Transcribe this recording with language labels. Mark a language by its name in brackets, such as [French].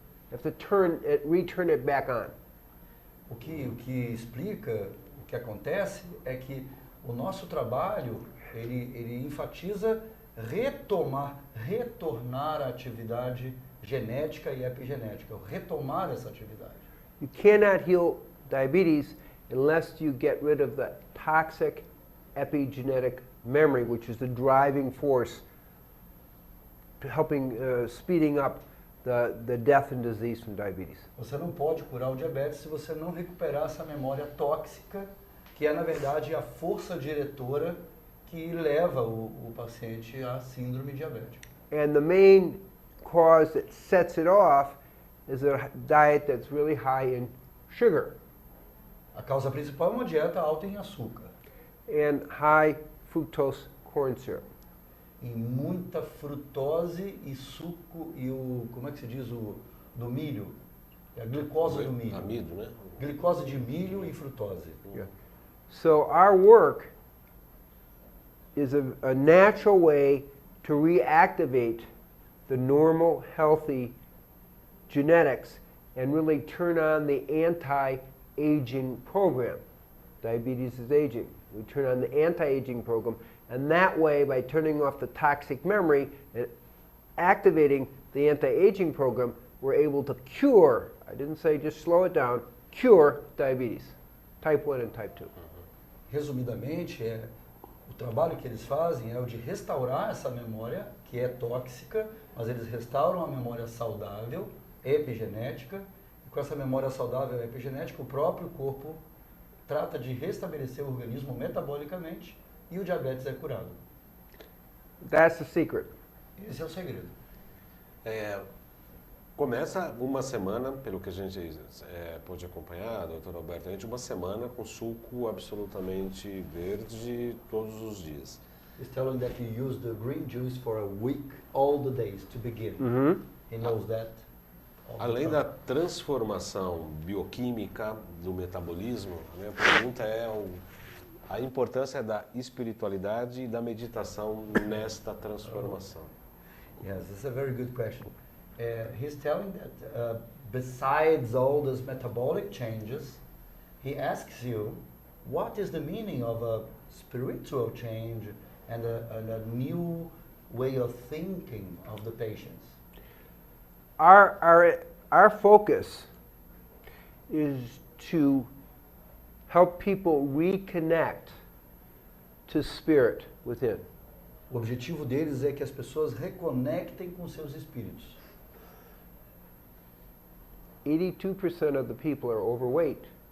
[English] You have to return it back on. [Portuguese] O que explica, o que acontece é que o nosso trabalho, ele enfatiza retornar à atividade genética e epigenética, retomar essa atividade. [English] You cannot heal diabetes unless you get rid of the toxic epigenetic memory, which is the driving force to helping speeding up the death and disease from diabetes. [Portuguese] Você não pode curar o diabetes se você não recuperar essa memória tóxica, que é na verdade a força diretora que leva o paciente à síndrome diabética. [English] And the main cause that sets it off is a diet that's really high in sugar [Portuguese] A causa principal é uma dieta alta em açúcar [English] and high fructose corn syrup. [Portuguese] e muita frutose e suco e como é que se diz do milho? É a glicose do milho. Amido, né? Glicose de milho e frutose. [English] Yeah. So our work is a natural way to reactivate the normal, healthy genetics and really turn on the anti-aging program. Diabetes is aging. We turn on the anti-aging program, and that way, by turning off the toxic memory and activating the anti-aging program, we're able to cure, I didn't say just slow it down, cure diabetes, type 1 and type 2. [Portuguese] Resumidamente, o trabalho que eles fazem é o de restaurar essa memória, que é tóxica, mas eles restauram a memória saudável, epigenética, e com essa memória saudável epigenética, o próprio corpo trata de restabelecer o organismo metabolicamente e o diabetes é curado. [English] That's the secret. [Portuguese] Esse é o segredo. Começa uma semana, pelo que a gente pôde acompanhar, doutor Alberto, uma semana com suco absolutamente verde todos os dias. [English] He's telling that you use the green juice for a week, all the days to begin. He knows that. [Portuguese] Além da transformação bioquímica do metabolismo, a minha pergunta é a importância da espiritualidade e da meditação nesta transformação. [English] Yes, that's a very good question. He's telling that besides all those metabolic changes, he asks you, what is the meaning of a spiritual change and a new way of thinking of the patients? Our focus is to help people reconnect to spirit within. [Portuguese] O objetivo deles é que as pessoas reconectem com seus espíritos. [English] 82% of the people are overweight.